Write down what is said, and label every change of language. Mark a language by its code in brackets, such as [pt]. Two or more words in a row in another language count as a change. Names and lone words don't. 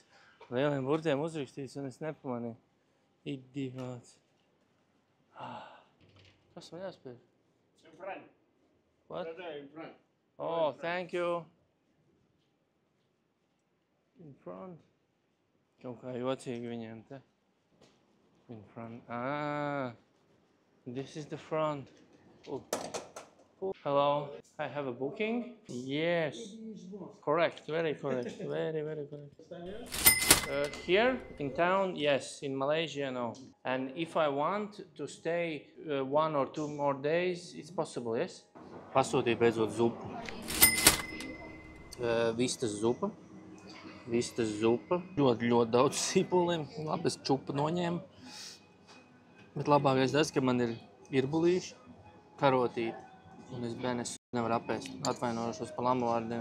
[lv] Lieliem burtiem uzrakstīts, un es nepamanīju. Idiots. Kas man jāspēj? [en] In front. What? Brother, in front. Oh, thank you. In front. [lv] Kaut kā jocīgi viņiem te. [en] In front. This is the front. Oh. Hello, I have a booking. Yes, correct, very correct, very correct. Here in town, yes. In Malaysia, no. And if I want to stay 1 or 2 more days, it's possible, yes? [lv] Pasūtīju beidzot zupu. Vistas zupa. Vistas zupa. Ļoti daudz sīpoliem. Labi, es čupu noņēmu. Bet labākais tas, ka man ir irbulīši, karotīti. Un es benes nevaru apēst. Atvainojušos pa lamu vārdiem.